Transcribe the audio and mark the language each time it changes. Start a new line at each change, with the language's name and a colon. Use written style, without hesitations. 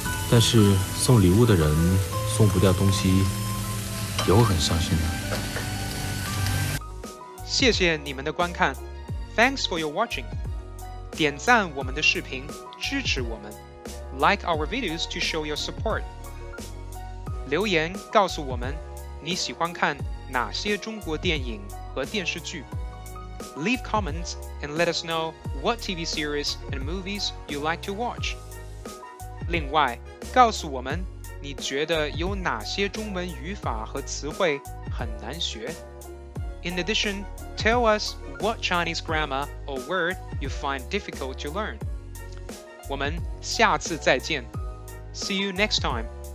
Chinese: 但是送礼物的人送不掉东西，也会很伤心的。谢谢你们的观看
English: ，Thanks for your watching。
Chinese: 点赞我们的视频，支持我们
English: ，Like our videos to show your support。
Chinese: 留言告诉我们你喜欢看哪些中国电影和电视剧。
English: Leave comments and let us know what TV series and movies you like to watch。
Chinese: 另外，告诉我们你觉得有哪些中文语法和词汇很难学。
English: In addition, tell us what Chinese grammar or word you find difficult to learn.
Chinese: 我们下次再见。
English: See you next time.